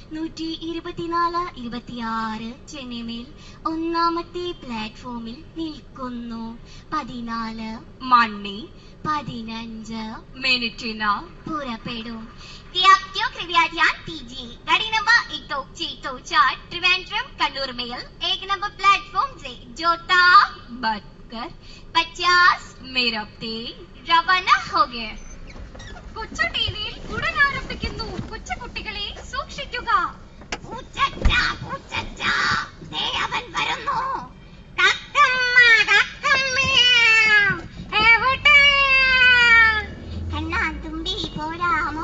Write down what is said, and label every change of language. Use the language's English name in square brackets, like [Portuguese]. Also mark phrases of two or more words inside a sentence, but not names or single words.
[Malayalam] 124-26 ചെന്നൈമേൽ 1ാമത്തെ പ്ലാറ്റ്ഫോമിൽ നിൽക്കുന്നു. 14:15 പുറപ്പെടും. [Hindi] गाड़ी नंबर 124 त्रिवेंद्रम कन्नूर मेल 1 नंबर प्लेटफॉर्म से जोता बटकर 50 मिनट रवाना हो गए. [Malayalam] കൊച്ചു ടിവിയിൽ ഉടൻ ആരംഭിക്കുന്നു. കൊച്ചുകുട്ടികളെ സൂക്ഷിക്കുക. അവൻ വരുന്നു. കണ്ണാന്തുമ്പി പോരാമോ?